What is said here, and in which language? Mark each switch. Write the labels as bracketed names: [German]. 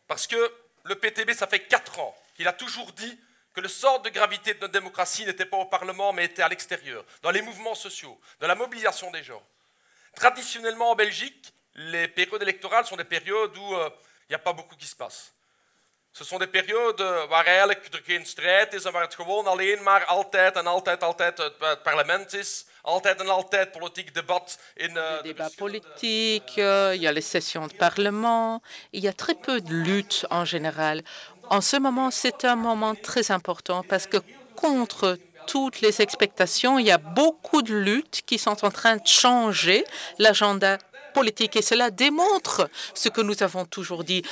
[French] Parce que le PTB, ça fait 4 ans qu'il a toujours dit que le centre de gravité de notre démocratie n'était pas au Parlement, mais était à l'extérieur, dans les mouvements sociaux, dans la mobilisation des gens. Traditionnellement en Belgique, les périodes électorales sont des périodes où il n'y a pas beaucoup qui se passe. Ce sont des périodes [Dutch] waar eigenlijk er geen strijd is en waar het gewoon alleen maar altijd en altijd het parlement is. Altijd en altijd politiek debat in [French] les débats politiques, il y a les sessions de parlement, il y a très peu de lutte en général. En ce moment, c'est un moment très important parce que contre toutes les expectations, il y a beaucoup de luttes qui sont en train de changer l'agenda politique et cela démontre ce que nous avons toujours dit.